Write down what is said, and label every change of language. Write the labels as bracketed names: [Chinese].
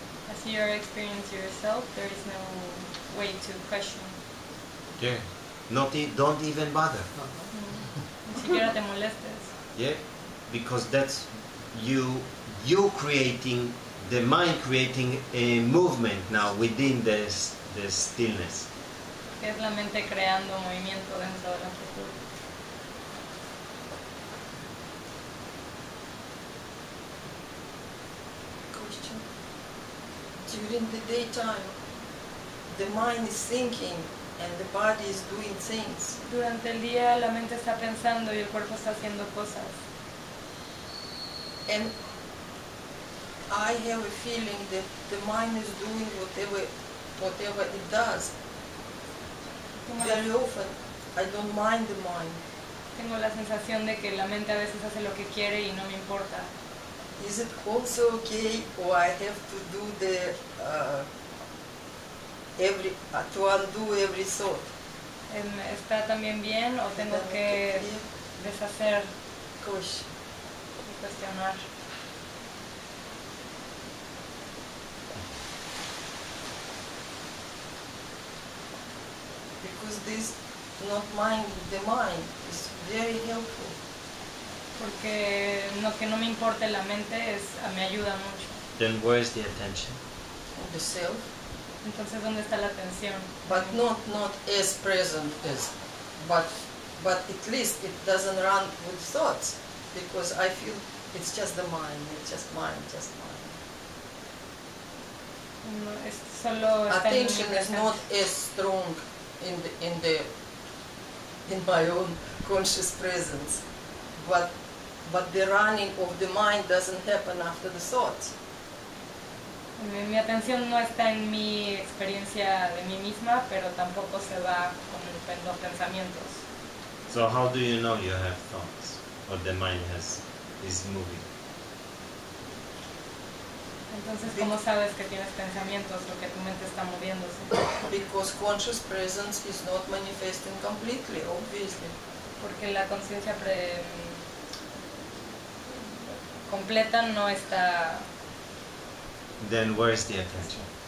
[English] As you experience yourself, there is no way to question. Yeah. Don't even bother. [Spanish] Ni siquiera te molestes. [English] Yeah. Because that's you creating, the mind creating a movement now within the stillness. [Spanish] Que es la mente creando movimiento dentro de la quietud. [English] Question. During the daytime, the mind is thinking and the body is doing things. [Spanish] Durante el día la mente está pensando y el cuerpo está haciendo cosas. [English] And I have a feeling that the mind is doing whatever it does. Very often, I don't mind the mind. [Spanish] Tengo la sensación de que la mente a veces hace lo que quiere y no me importa. [English] Is it also okay, or I have to do the to undo every thought? [Spanish] ¿Está también bien o tengo que deshacer [English] Gosh, [Spanish] y cuestionar? [English] because this not mind the mind is very helpful. [Spanish] Porque que no me importe la mente me ayuda mucho. [English] Then where is the attention? On the self, [Spanish] Entonces, ¿dónde está la atención? [English] but not as present as, but at least it doesn't run with thoughts, because I feel it's just the mind, it's just mind. [Spanish] No, es solo está en mi [English] Attention is not [Spanish] presente. [English] as strong in my own conscious presence, but the running of the mind doesn't happen after the thoughts. [Spanish] Mi atención no está en mi experiencia de mí misma, pero tampoco se va con los pensamientos. [English] So how do you know you have thoughts, or the mind is moving? [Spanish] Entonces, ¿cómo sabes que tienes pensamientos o que tu mente está moviéndose? [English] Because conscious presence is not manifesting completely, obviously. [Spanish] Porque la conciencia completa no está. [English] Then where is the attention?